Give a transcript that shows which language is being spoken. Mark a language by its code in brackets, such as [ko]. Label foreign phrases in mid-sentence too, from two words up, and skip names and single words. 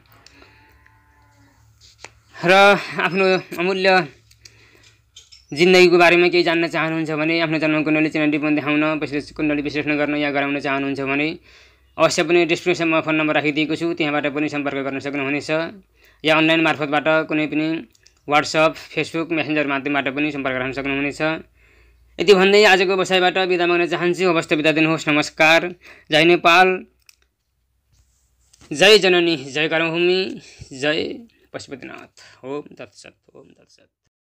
[ne] र आफ्नो अमूल्य जिन्दगीको बारेमा केही जान्न चाहनुहुन्छ भने आफ्नो जन्म कुण्डली चिन्ह टिप्पणी देखाउन, कुण्डली विश्लेषण गर्न या गराउन चाहनुहुन्छ भने अवश्य पनि डिस्क्रिप्सनमा फोन नम्बर राखिदिएको छु, त्यहाँबाट पनि सम्पर्क गर्न सक्नुहुनेछ। या अनलाइन मार्फतबाट कुनै पनि व्हाट्सएप, फेसबुक, मेसेन्जर माध्यमबाट पनि सम्पर्क गर्न सक्नुहुनेछ। यति भन्दै आजको बसाइबाट बिदा माग्न चाहन्छु। अवश्य बिदा दिनुहोस्। नमस्कार। जय नेपाल, जय जननी, जय कर्मभूमि, जय पशुपतिनाथ। [sa] ओम तत्सत, ओम तत्सत।